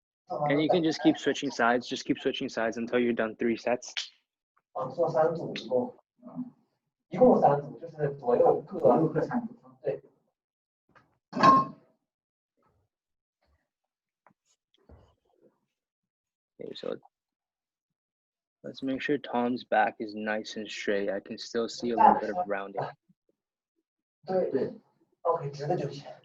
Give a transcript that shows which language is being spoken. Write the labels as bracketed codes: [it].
[en] And you can just keep switching sides. Just keep switching sides until you're done 3 sets. [zh] 做3组一共3组，就是左右各3组。对。 [en] Okay, so let's make sure Tom's back is nice and straight. I can still see a little bit of rounding. [zh] 对对。OK， 直的就行。